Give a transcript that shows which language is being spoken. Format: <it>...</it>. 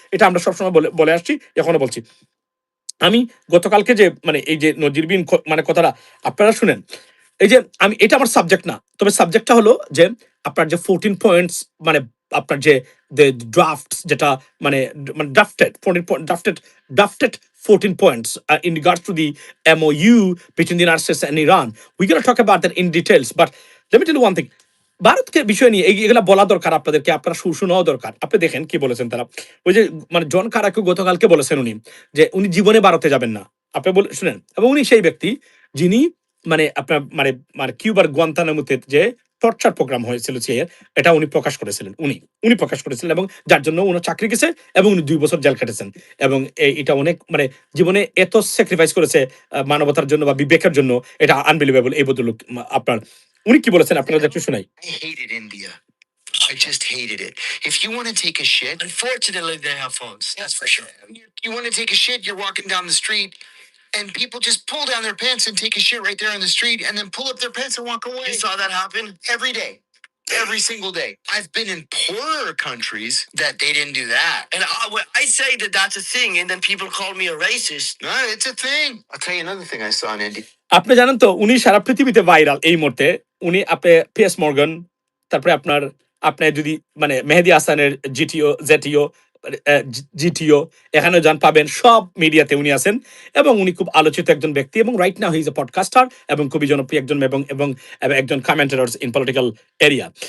<bn>এটা আমরা সবসময় বলে বলে আসছি, এখনো বলছি। আমি গতকালকে যে মানে এই যে নজিরবিহীন মানে কথাটা আপনারা শুনেন, এই যে আমি এটা আমার সাবজেক্ট না, তবে সাবজেক্টটা হলো যে আপনার যে 14 পয়েন্টস মানে আপনার যে ড্রাফট যেটা মানে মানে drafted 14 point drafted</bn> <en>14 points in regards to the MOU between the United States and Iran. We're going to talk about that in details, but let me tell you one thing.</en> <bn>ভারতকে বিষয় নিয়ে এগুলা বলা দরকার আপনাদেরকে, আপনারা শোনাও দরকার। আপনি দেখেন কি বলেছেন তারা, ওই যে মানে জন কারাকে গতকালকে বলেছেন উনি যে উনি জীবনে ভারতে যাবেন না। আপনি বলে শুনেন, এবং উনি সেই ব্যক্তি যিনি মানে আপনার মানে মানে কিউবার গুয়ান্তানামোতে যে টর্চার প্রোগ্রাম হয়েছিল সিআইএর, এটা উনি প্রকাশ করেছিলেন, উনি প্রকাশ করেছিলেন, এবং যার জন্য উনি চাকরি গেছে এবং উনি 2 বছর জেল কেটেছেন। এবং এটা অনেক মানে জীবনে এত স্যাক্রিফাইস করেছে মানবতার জন্য বা বিবেকের জন্য, এটা আনবিলিভেবল। এই ভদ্রলোক আপনার উনি কি বলেছেন আপনারা একটু শোনাই।</bn> <en>I hated India. I just hated it. If you want to take a shit, unfortunately, they have phones. That's for sure. You want to take a shit, you're walking down the street, and people just pull down their pants and take a shit right there on the street, and then pull up their pants and walk away. You saw that happen every day. Every single day. I've been in poorer countries that they didn't do that. And I say that that's a thing, and then people call me a racist. No, it's a thing. I'll tell you another thing I saw in India.</en> <bn>আপনি জানেন তো উনি সারা পৃথিবীতে viral এই মুহূর্তে। উনি আপনি PS Morgan, তারপরে আপনার আপনি যদি মানে মেহেদী হাসানের জেটিও জিটিও এখানে যান পাবেন, সব মিডিয়াতে উনি আছেন এবং উনি খুব আলোচিত একজন ব্যক্তি।</bn> <en>এবং right now he is a podcaster</en> <bn>এবং খুবই জনপ্রিয় একজন এবং এবং একজন</bn> <en>Commentator in political area.</en>